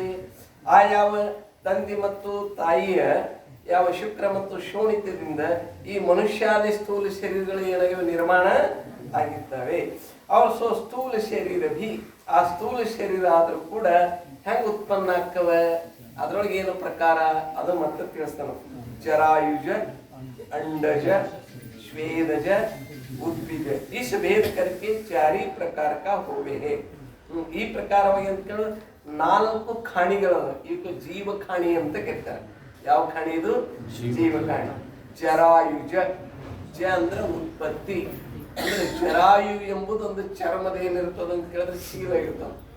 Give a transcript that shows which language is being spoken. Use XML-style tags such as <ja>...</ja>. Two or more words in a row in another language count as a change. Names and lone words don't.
<kn>ಆ ಯಾವ ತಂದೆ ಮತ್ತು ತಾಯಿಯ ಯಾವ ಶುಕ್ರ ಮತ್ತು ಶೋಣಿತದಿಂದ ಈ ಮನುಷ್ಯಾದಿ ಸ್ಥೂಲ ಶರೀರಗಳು ಏನಾಗಿವೆ ನಿರ್ಮಾಣ ಆಗಿರ್ತವೆ. ಅವು ಸೊ ಸ್ಥೂಲ ಶರೀರ ಭಿ, ಆ ಸ್ಥೂಲ ಶರೀರ ಆದ್ರೂ ಕೂಡ ಹೆಂಗ ಉತ್ಪನ್ನ ಆಗ್ತವ, ಅದ್ರೊಳಗೆ ಏನು ಪ್ರಕಾರ ಅದು ಮತ್ತೆ ತಿಳಿಸ್ತಾನ.</kn> <hi>जरायुज अंडज श्वेदज उद्भिज इस भेद करके 4 प्रकार का होवे है.</hi> <kn>ಈ ಪ್ರಕಾರವಾಗಿ ಅಂತ ಕೇಳಿದ್ರೆ 4 ಖಾಣಿಗಳವ. ಇವಕ್ಕೆ ಜೀವಖಾಣಿ ಅಂತ ಕರೀತಾರೆ. ಯಾವ ಖಾಣಿ ಇದು? ಜೀವಖಾಣಿ. ಜರಾಯುಜ, ಜ ಅಂದ್ರೆ ಉತ್ಪತ್ತಿ, ಅಂದ್ರೆ ಜರಾಯು ಎಂಬುದು ಒಂದು ಚರ್ಮದ ಏನಿರ್ತದ ಅಂತ ಕೇಳಿದ್ರೆ ಚೀಲ ಇರ್ತದ.</kn>